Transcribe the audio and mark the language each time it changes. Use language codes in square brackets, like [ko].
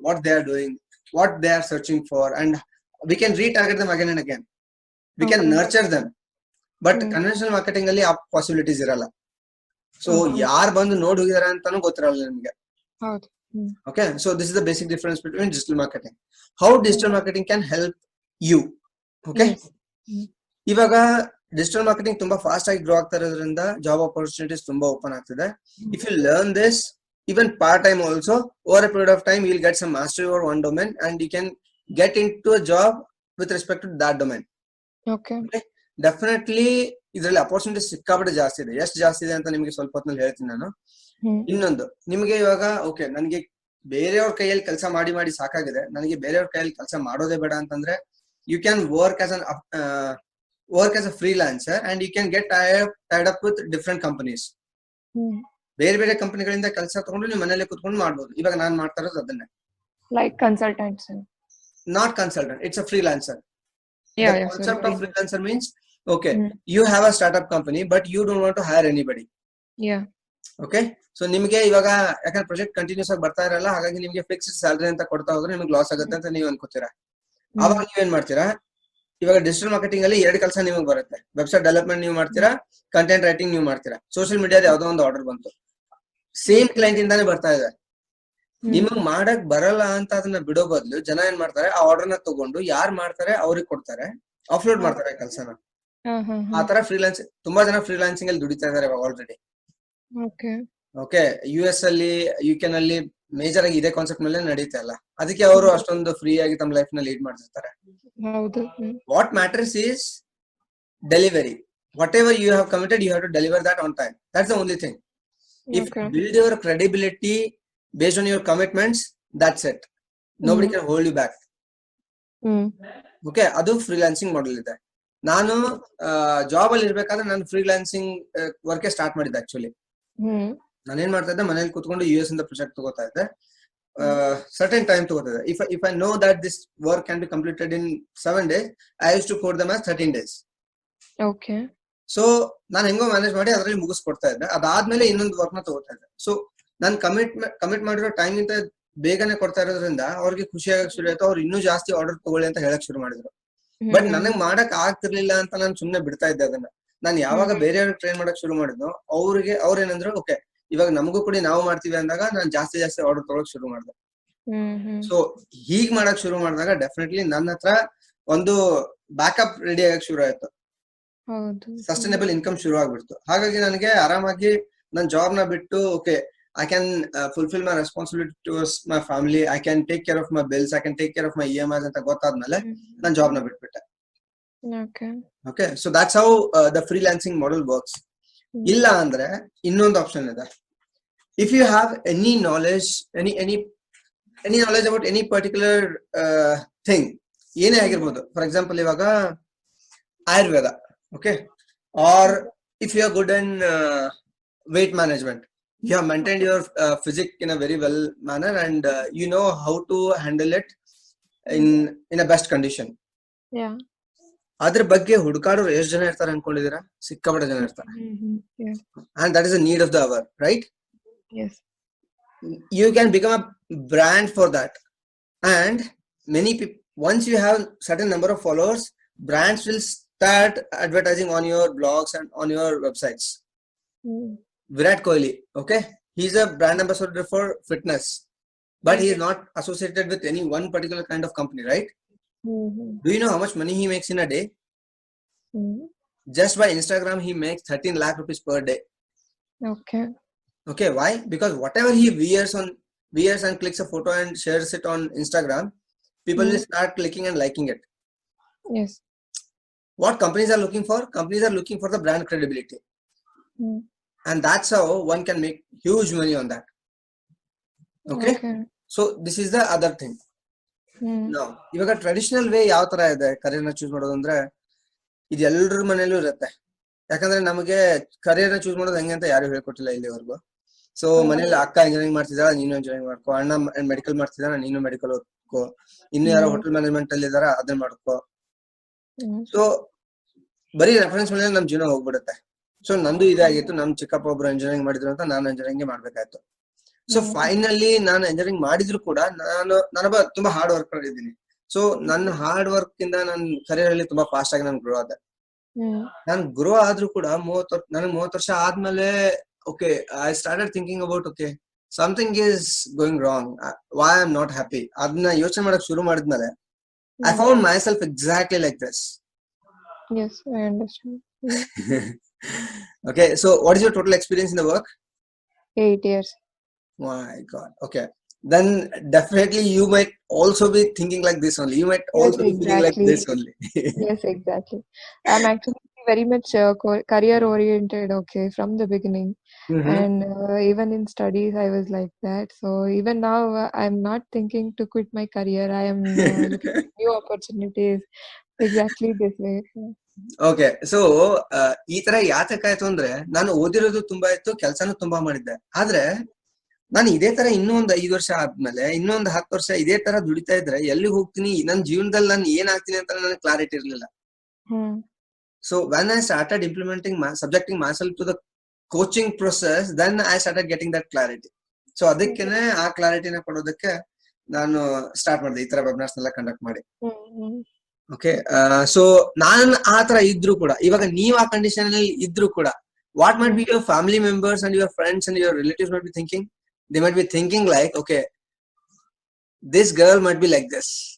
[en] What they are doing, what they are searching for, and we can retarget them again and again. We can nurture them. [kn] But conventional marketing ಅಲ್ಲಿ ಆ possibilities ಇರಲ್ಲ. So ಯಾರು ಬಂದು ನೋಡಿ ಹೋಗಿದಾರೆ ಅಂತಾನು ಗೊತ್ತಿರಲ್ಲ ನಿಮ್ಗೆ. [en] Okay, so this is the basic difference between digital marketing. How digital marketing can help you. [kn] Okay, ಇವಾಗ ಡಿಜಿಟಲ್ ಮಾರ್ಕೆಟಿಂಗ್ ತುಂಬಾ ಫಾಸ್ಟ್ ಆಗಿ ಗ್ರೋ ಆಗ್ತಾ ಇರೋದ್ರಿಂದ ಜಾಬ್ ಆಪರ್ಚುನಿಟೀಸ್ ತುಂಬಾ ಓಪನ್ ಆಗ್ತಿದೆ. [en] If you learn this even part time also, over a period of time you will get some mastery over one domain and you can get into a job with respect to that domain. [kn] Okay, definitely ಇದರಲ್ಲಿ opportunities ಸಿಕ್ಕಾಪಟ್ಟೆ ಜಾಸ್ತಿ ಇದೆ. ಎಷ್ಟು ಜಾಸ್ತಿ ಇದೆ ಅಂತ ನಿಮಗೆ ಸ್ವಲ್ಪ ಹೊತ್ತಿನಲ್ಲಿ ಹೇಳ್ತೀನಿ ನಾನು. ಇನ್ನೊಂದು, ನಿಮಗೆ ಇವಾಗ ಓಕೆ, ನನಗೆ ಬೇರೆಯವ್ರ ಕೈಯಲ್ಲಿ ಕೆಲಸ ಮಾಡಿ ಮಾಡಿ ಸಾಕಾಗಿದೆ, ನನಗೆ ಬೇರೆಯವ್ರ ಕೈಯಲ್ಲಿ ಕೆಲಸ ಮಾಡೋದೇ ಬೇಡ ಅಂತಂದ್ರೆ, [en] You can work as a freelancer and you can get tied up with different companies. [kn] ಬೇರೆ ಬೇರೆ ಕಂಪನಿಗಳಿಂದ ಕೆಲಸ ತಗೊಂಡು ನೀವು ಮನೇಲಿ ಕುತ್ಕೊಂಡು ಮಾಡ್ಬೋದು. ಇವಾಗ ನಾನು ಮಾಡ್ತಾ ಇರೋದು ಅದನ್ನೇ. [en] Like consultants. Not consultant, it's a freelancer. Yeah, The yeah, concept sorry. of freelancer means, okay, you have a startup company, but you don't want to hire anybody. Yeah. [kn] Okay, so ನಿಮಗೆ ಇವಾಗ ಯಾಕಂದ್ರೆ project continuous ಆಗಿ ಬರ್ತಾ ಇರಲ್ಲ, ಹಾಗಾಗಿ ನಿಮಗೆ fixed salary ಅಂತ ಕೊಡ್ತಾ ಹೋದ್ರೆ ನಿಮ್ಗೆ ಲಾಸ್ ಆಗುತ್ತೆ ಅಂತ ನೀವು ಅನ್ಕೋತೀರಾ. ಅವಾಗ ನೀವೇನ್ ಮಾಡ್ತೀರಾ, ಇವಾಗ ಡಿಜಿಟಲ್ ಮಾರ್ಕೆಟಿಂಗ್ ಅಲ್ಲಿ 2 ಕೆಲಸ ನಿಮಗೆ ಬರುತ್ತೆ. ವೆಬ್ಸೈಟ್ ಡೆವಲಪ್ಮೆಂಟ್ ನೀವು ಮಾಡ್ತೀರಾ, ಕಂಟೆಂಟ್ ರೈಟಿಂಗ್ ನೀವು ಮಾಡ್ತೀರಾ. ಸೋಷಿಯಲ್ ಮೀಡಿಯಾದ ಯಾವ್ದೋ ಒಂದು ಆರ್ಡರ್ ಬಂತು, ಸೇಮ್ ಕ್ಲೈಂಟ್ ಇಂದಾನೆ ಬರ್ತಾ ಇದೆ. ನಿಮಗ್ ಮಾಡಕ್ ಬರಲ್ಲ ಅಂತ ಅದನ್ನ ಬಿಡೋ ಬದಲು ಜನ ಏನ್ ಮಾಡ್ತಾರೆ, ಆ ಆರ್ಡರ್ ನ ತಗೊಂಡು ಯಾರು ಮಾಡ್ತಾರೆ ಅವ್ರಿಗೆ ಕೊಡ್ತಾರೆ, ಆಫ್ಲೋಡ್ ಮಾಡ್ತಾರೆ ಕೆಲಸನ. ಆ ತರ ಫ್ರೀಲಾನ್ಸ್ ತುಂಬಾ ಜನ ಫ್ರೀಲಾನ್ಸಿಂಗ್ ಅಲ್ಲಿ ದುಡಿತಾ ಇದಾರೆ ಇವಾಗ ಆಲ್ರೆಡಿ. ಓಕೆ, US ಅಲ್ಲಿ UK ನಲ್ಲಿ ಮೇಜರ್ ಆಗಿ ಇದೇ ಕಾನ್ಸೆಪ್ಟ್ ಮೇಲೆ ನಡೀತಾ ಇಲ್ಲ, ಅದಕ್ಕೆ ಅವರು ಅಷ್ಟೊಂದು ಫ್ರೀ ಆಗಿ ತಮ್ಮ ಲೈಫ್ ನ ಲೀಡ್ ಮಾಡ್ತಿರ್ತಾರೆ. [en] What matters is delivery. Whatever you have committed, you have to deliver that on time. That's the only thing. If you build your credibility based on your commitments, that's it. Nobody can hold you back. [kn] Okay, ಅದು freelancing model ಇದೆ. ನಾನು job ಅಲ್ಲಿ ಇರ್ಬೇಕಾದ್ರೆ ನಾನು freelancing work start ಮಾಡಿದ್ದೆ. Actually ನಾನೇನ್ ಮಾಡ್ತಾ ಇದ್ದೆ, ಮನೇಲಿ ಕೂತ್ಕೊಂಡು US ಇಂದ ಪ್ರಾಜೆಕ್ಟ್ ತಗೋತಾ ಇದ್ದೆ. ಸರ್ಟನ್ ಟೈಮ್ ತಗೋತಾ ಇದ್ದೆ. [en] If I know that this work can be completed in 7 days, I used to code them as 13 days. Okay. [kn] So ನಾನು ಹೆಂಗೋ ಮ್ಯಾನೇಜ್ ಮಾಡಿ ಅದರಲ್ಲಿ ಮುಗಿಸ್ಕೊಡ್ತಾ ಇದ್ದೆ. ಅದಾದ್ಮೇಲೆ ಇನ್ನೊಂದು ವರ್ಕ್ ನ ತಗೋತಾ ಇದ್ದೆ. ಸೊ ನಾನು ಕಮಿಟ್ ಮಾಡಿರೋ ಟೈಮ್ ಇಂತ ಬೇಗನೆ ಕೊಡ್ತಾ ಇರೋದ್ರಿಂದ ಅವ್ರಿಗೆ ಖುಷಿ ಆಗಕ್ ಶುರು ಆಯ್ತು. ಅವ್ರು ಇನ್ನೂ ಜಾಸ್ತಿ ಆರ್ಡರ್ ತಗೊಳ್ಳಿ ಅಂತ ಹೇಳಕ್ ಶುರು ಮಾಡಿದ್ರು. ಬಟ್ ನನಗ್ ಮಾಡಕ್ ಆಗ್ತಿರ್ಲಿಲ್ಲ ಅಂತ ನಾನು ಸುಮ್ನೆ ಬಿಡ್ತಾ ಇದ್ದೆ ಅದನ್ನ. ನಾನು ಯಾವಾಗ ಬೇರೆಯವ್ರಿಗೆ ಟ್ರೈನ್ ಮಾಡಕ್ ಶುರು ಮಾಡಿದ್ನೋ ಅವ್ರೇನಂದ್ರು, ಓಕೆ ಇವಾಗ ನಮಗೂ ಕೂಡ ನಾವು ಮಾಡ್ತೀವಿ ಅಂದಾಗ ನಾನು ಜಾಸ್ತಿ ಆರ್ಡರ್ ತಗೊಳಕ್ ಶುರು ಮಾಡಿದೆ. ಸೊ ಹೀಗ್ ಮಾಡಕ್ ಶುರು ಮಾಡಿದಾಗ ಡೆಫಿನೆಟ್ಲಿ ನನ್ನ ಹತ್ರ ಒಂದು ಬ್ಯಾಕಪ್ ರೆಡಿ ಆಗಕ್ ಶುರು ಆಯ್ತು. ಸಸ್ಟೈನಬಲ್ ಇನ್ಕಮ್ ಶುರು ಆಗ್ಬಿಡ್ತು. ಹಾಗಾಗಿ ನನಗೆ ಆರಾಮಾಗಿ ನನ್ನ ಜಾಬ್ ನ ಬಿಟ್ಟು, [en] okay I can fulfil my responsibility towards my family, I can take care of my bills, I can take care of my EMIs [kn] ಅಂತ ಗೊತ್ತಾದ್ಮೇಲೆ ನಾನು ಜಾಬ್ ನ ಬಿಟ್ಬಿಟ್ಟೆ. [en] Okay, so that's how the freelancing model works. [kn] ಇಲ್ಲ ಅಂದ್ರೆ ಇನ್ನೊಂದು option ಇದೆ. [en] if you have any knowledge, any knowledge about any particular thing, [kn] ಏನೇ ಆಗಿರ್ಬೋದು. [en] For example ಇವಾಗ Ayurveda, okay, or if you are good in weight management, you have maintained your physique in a very well manner, and you know how to handle it in a best condition. Yeah. [kn] ಅದ್ರ ಬಗ್ಗೆ ಹುಡುಕಾಡೋರು ಎಷ್ಟು ಜನ ಇರ್ತಾರೆ ಅನ್ಕೊಂಡಿದೀರಾ? ಸಿಕ್ಕಾಪಟ್ಟೆ ಜನ ಇರ್ತಾರೆ. [en] And that is the need of the hour, right? Yes. You can become a brand for that, and many people, once you have certain number of followers, brands will start advertising on your blogs and on your websites. Virat Kohli, okay, he's a brand ambassador for fitness, but he is not associated with any one particular kind of company, right? Do you know how much money he makes in a day? Just by Instagram he makes 13 lakh rupees per day. Okay, why? Because whatever he wears and clicks a photo and shares it on Instagram, people will start clicking and liking it. Yes. What companies are looking for? Companies are looking for the brand credibility. And that's how one can make huge money on that. Okay? So this is the other thing. [kn] Now, ಇವಾಗ traditional way ಯಾವ ತರ ಇದೆ ಕರಿಯರ್ನ choose ಮಾಡೋದು ಅಂದ್ರೆ, ಇದು ಎಲ್ಲರ ಮನೇಲೂ ಇರುತ್ತೆ. ಯಾಕಂದ್ರೆ ನಮಗೆ ಕರಿಯರ್ನ ಚೂಸ್ ಮಾಡೋದು ಹೆಂಗೆ ಅಂತ ಯಾರು ಹೇಳ್ಕೊಟ್ಟಿಲ್ಲ ಇಲ್ಲಿವರೆಗೂ. ಸೊ ಮನೇಲಿ ಅಕ್ಕ ಇಂಜಿನಿಯರಿಂಗ್ ಮಾಡ್ತಿದಾರ, ನೀನು ಇಂಜಿನಿಯರಿಂಗ್ ಮಾಡ್ಕೋ. ಅಣ್ಣ ಮೆಡಿಕಲ್ ಮಾಡ್ತಿದಾರ, ನೀನು ಮೆಡಿಕಲ್ ಓದ್ಕೋ. ಇನ್ನು ಯಾರೋ ಹೋಟೆಲ್ ಮ್ಯಾನೇಜ್ಮೆಂಟ್ ಅಲ್ಲಿ ಇದಾರ, ಅದನ್ನ ಮಾಡ್ಕೋ. ಸೊ ಬರೀ ರೆಫರೆನ್ಸ್ ಮೇಲೆ ನಮ್ ಜೀವನ ಹೋಗ್ಬಿಡುತ್ತೆ. ಸೊ ನಂದು ಇದಾಗಿತ್ತು, ನಮ್ ಚಿಕ್ಕಪ್ಪ ಒಬ್ರು ಇಂಜಿನಿಯರಿಂಗ್ ಮಾಡಿದ್ರು ಅಂತ ನಾನು ಇಂಜಿನಿಯರಿಂಗ್ ಮಾಡ್ಬೇಕಾಯ್ತು. ಸೊ ಫೈನಲಿ ನಾನು ಇಂಜಿನಿಯರಿಂಗ್ ಮಾಡಿದ್ರು ಕೂಡ ನಾನೊಬ್ಬ ತುಂಬಾ ಹಾರ್ಡ್ ವರ್ಕರ್ ಇದ್ದೀನಿ. ಸೊ ನನ್ನ ಹಾರ್ಡ್ ವರ್ಕ್ ಇಂದ ನನ್ನ ಕರಿಯರ್ ಅಲ್ಲಿ ತುಂಬಾ ಫಾಸ್ಟ್ ಆಗಿ ನಾನು ಗ್ರೋ ಆದೆ. ನಾನು ಗ್ರೋ ಆದ್ರೂ ಕೂಡ 30 ವರ್ಷ ಆದ್ಮೇಲೆ, [en] Okay, I started thinking about, okay, something is going wrong, why I am not happy. [kn] ಅದನ್ನ ಯೋಚನೆ ಮಾಡಕ್ ಶುರು ಮಾಡಿದ್ಮೇಲೆ [en] I found myself exactly like this. Yes, I understand. Okay, so what is your total experience in the work? 8 years. My God. Okay, then definitely you might also be thinking like this only. You might also be feeling like this only. Yes, exactly. I'm actually very much career oriented, okay, from the beginning. And even in studies I was like that. So even now I'm not thinking to quit my career. I am looking at new opportunities exactly this way. [kn] Okay so ಈ ತರ ಯಾತಕ್ಕಾಯ್ತು ಅಂದ್ರೆ ನಾನು ಓದಿರೋದು ತುಂಬಾ ಇತ್ತು, ಕೆಲ್ಸಾನು ತುಂಬಾ ಮಾಡಿದ್ದೆ. ಆದ್ರೆ ನಾನು ಇದೇ ತರ ಇನ್ನೊಂದ್ 5 ವರ್ಷ ಆದ್ಮೇಲೆ ಇನ್ನೊಂದ್ 10 ವರ್ಷ ಇದೇ ತರ ದುಡಿತಾ ಇದ್ರೆ ಎಲ್ಲಿ ಹೋಗ್ತೀನಿ, ನನ್ ಜೀವನದಲ್ಲಿ ನಾನು ಏನ್ ಆಗ್ತೀನಿ ಅಂತ ನನಗೆ ಕ್ಲಾರಿಟಿ ಇರ್ಲಿಲ್ಲ. [en] So when I started implementing subjecting myself to the coaching process, then I started getting that clarity. [kn] So ಅದಕ್ಕೇನೆ ಆ ಕ್ಲಾರಿಟಿನ ಕೊಡೋದಕ್ಕೆ ನಾನು ಸ್ಟಾರ್ಟ್ ಮಾಡಿದೆ ಈ ತರ ವೆಬಿನಾರ್ಸ್ ಎಲ್ಲ ಕಂಡಕ್ಟ್ ಮಾಡಿ. ಓಕೆ, ಸೊ ನಾನ್ ಆ ತರ ಇದ್ರು ಕೂಡ, [en] ಇವಾಗ ನೀವ್ ಆ ಕಂಡೀಷನ್ ಅಲ್ಲಿ ಇದ್ರು ಕೂಡ, what might be your family members and your friends and your relatives might be thinking, they might be thinking like, okay, this girl might be like this.